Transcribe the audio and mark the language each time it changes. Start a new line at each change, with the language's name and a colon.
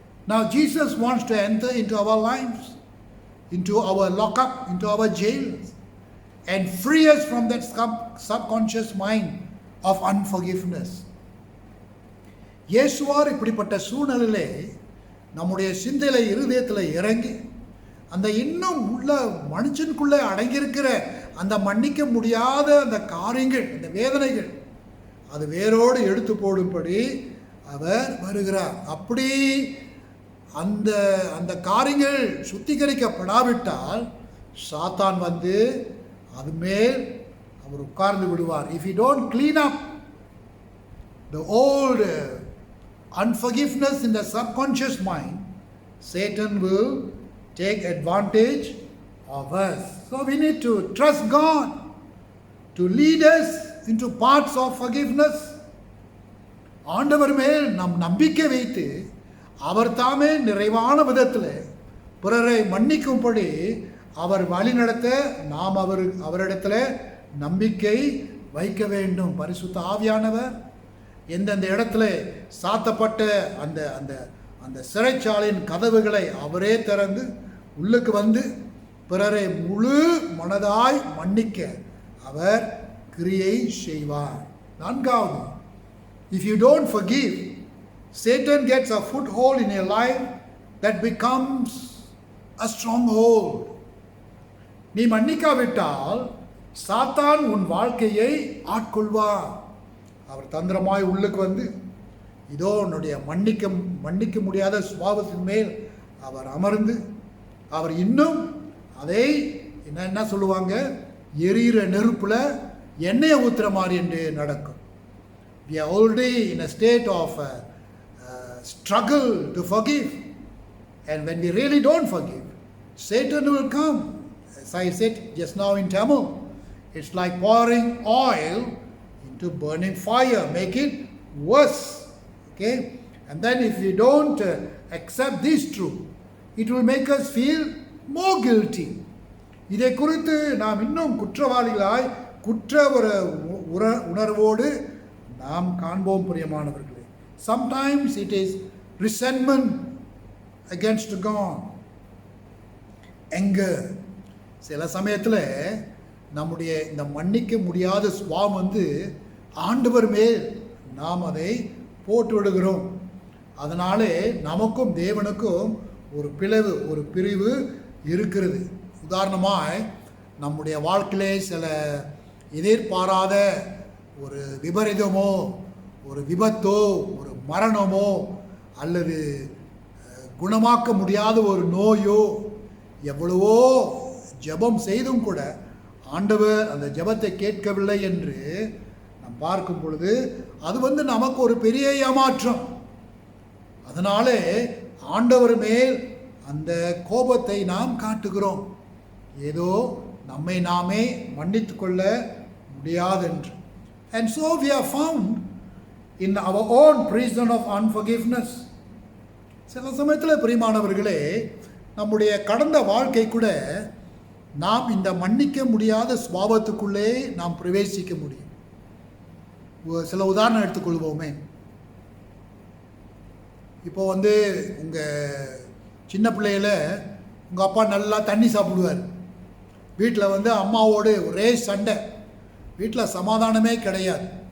English: Now Jesus wants to enter into our lives, into our lockup, into our jails, and free us from that subconscious mind of unforgiveness.
Tamil: இயேசுவார் இப்படிப்பட்ட சூழ்நிலையிலே நம்முடைய சிந்தையில இருதயத்தில் இறங்கி அந்த இன்னும் உள்ள மனுஷனுக்குள்ளே அடங்கியிருக்கிற அந்த மன்னிக்க முடியாத அந்த காரியங்கள், அந்த வேதனைகள், அது வேரோடு எடுத்து போடும்படி அவர் வருகிறார். அப்படி அந்த அந்த காரியங்கள் சுத்திகரிக்கப்படாவிட்டால் சாத்தான் வந்து அது மேல் அவர் உட்கார்ந்து விடுவார்.
English: If you don't clean up the old unforgiveness in the subconscious mind, Satan will take advantage of us. So we need to trust God to lead us into paths of forgiveness.
Tamil: ஆண்டவர் மேல் நம் நம்பிக்கை வைத்து அவர் தாமே நிறைவான விதத்தில் பிறரை மன்னிக்கும்படி அவர் வழிநடத்த நாம் அவரிடத்தில் நம்பிக்கை வைக்க வேண்டும். பரிசுத்த ஆவியானவர் எந்தெந்த இடத்துல சாத்தப்பட்ட அந்த அந்த அந்த சிறைச்சாலையின் கதவுகளை அவரே திறந்து உள்ளுக்கு வந்து பிறரை முழு மனதாய் மன்னிக்க அவர் கிரியை செய்வார். நான்காவது,
English: if you don't forgive, Satan gets a foothold in your life that becomes a stronghold.
Tamil: நீ மன்னிக்காவிட்டால் சாத்தான் உன் வாழ்க்கையை ஆட்கொள்வார். அவர் தந்திரமாய் உள்ளுக்கு வந்து இதோ உன்னுடைய மன்னிக்க முடியாத சுபாவத்தின் மேல் அவர் அமர்ந்து அவர் இன்னும் அதை என்ன சொல்லுவாங்க, எரியிற நெருப்புல எண்ணெயை ஊத்துற மாதிரி என்று நடக்கும்.
English: We are already in a state of struggle to forgive, and when we really don't forgive, Satan will come. As I said just now in Tamil, it's like pouring oil into burning fire, make it worse. Okay, and then if we don't accept this truth, it will make us feel more guilty.
Tamil: இதை குறித்து நாம் இன்னும் குற்றவாளிகளாய் குற்ற உணர்வோடு நாம் காண்போம். பிரியமானவர்களே,
English: sometimes it is resentment against God, anger.
Tamil: சில சமயத்தில் நம்முடைய இந்த மன்னிக்க முடியாத சுபாவம் வந்து ஆண்டவர் மேல் நாம் அதை போட்டு விடுகிறோம். அதனாலே நமக்கும் தேவனுக்கும் ஒரு பிரிவு இருக்கிறது. உதாரணமாய் நம்முடைய வாழ்க்கையிலே சில எதிர்பாராத ஒரு விபரீதமோ, ஒரு விபத்தோ, ஒரு மரணமோ அல்லது குணமாக்க முடியாத ஒரு நோயோ, எவ்வளவோ ஜெபம் செய்தும் கூட ஆண்டவர் அந்த ஜெபத்தை கேட்கவில்லை என்று நாம் பார்க்கும் பொழுது அது வந்து நமக்கு ஒரு பெரிய ஏமாற்றம். அதனாலே ஆண்டவர் மேல் அந்த கோபத்தை நாம் காட்டுகிறோம், ஏதோ நம்மை நாமே மன்னித்து கொள்ள முடியாதென்று.
English: And so we are found in our own prison of unforgiveness.
Tamil: சில சமயத்தில் பிரியமானவர்களே, நம்முடைய கடந்த வாழ்க்கை கூட நாம் இந்த மன்னிக்க முடியாத சுபாவத்துக்குள்ளே நாம் பிரவேசிக்க முடியும். சில உதாரணம் எடுத்துக்கொள்வோமே. இப்போ வந்து உங்கள் சின்ன பிள்ளையில உங்கள் அப்பா நல்லா தண்ணி சாப்பிடுவார், வீட்டில் வந்து அம்மாவோடு ஒரே சண்டை, வீட்டில் சமாதானமே கிடையாது.